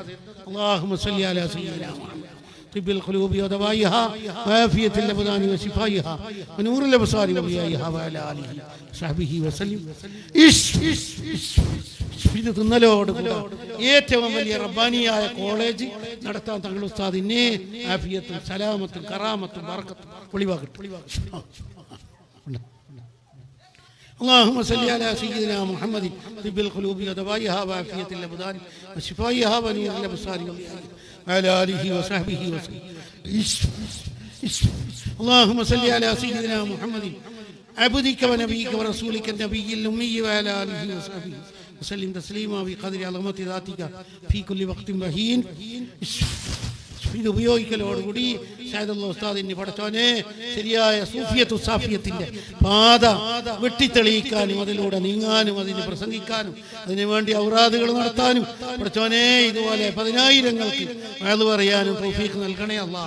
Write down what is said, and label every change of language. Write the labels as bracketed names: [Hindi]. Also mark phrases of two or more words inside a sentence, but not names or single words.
[Arabic] اللهم صل على سيدنا محمد طب القلوب ودوائها وعافية الأبدان وشفائها ونور الأبصار وضيائها وعلى آله وصحبه وسلم. [Malayalam] ഇത് തിന്നലോട് ഏറ്റവും വലിയ റബ്ബാനിയായ കോളേജ് നടത്താൻ തങ്ങൾ ഉസ്താദിനെ ആഫിയത്തും സലാമത്തും കറാമത്തും ബറക്കത്തും ഒളിവാകട്ടെ. [Arabic] اللهم صل على سيدنا محمد طب القلوب ودوائها وعافية الأبدان وشفائها ونور الأبصار وعلى آله وصحبه وسلم. اللهم صل على سيدنا محمد عبدك ونبيك ورسولك النبي الأمي وعلى آله وصحبه وسلم تسليما بقدر عظمة ذاتك في كل وقت وحين. [Malayalam] ഇത് ഉപയോഗിക്കലോടുകൂടി സയ്യിദുൽ ഉസ്താദിന്റെ പടച്ചോനെ ശരിയായ സൂഫിയത്തു സാഫിയത്തിന്റെ പാത വെട്ടിത്തെളിയിക്കാനും അതിലൂടെ നീങ്ങാനും അതിനെ പ്രസംഗിക്കാനും അതിനുവേണ്ടി ഔറാദുകൾ നടത്താനും പടച്ചോനെ ഇതുപോലെ 10,000-ങ്ങൾക്ക് വഅദ് പറയാനും തൗഫീഖ് നൽകണേ അല്ലാഹ്.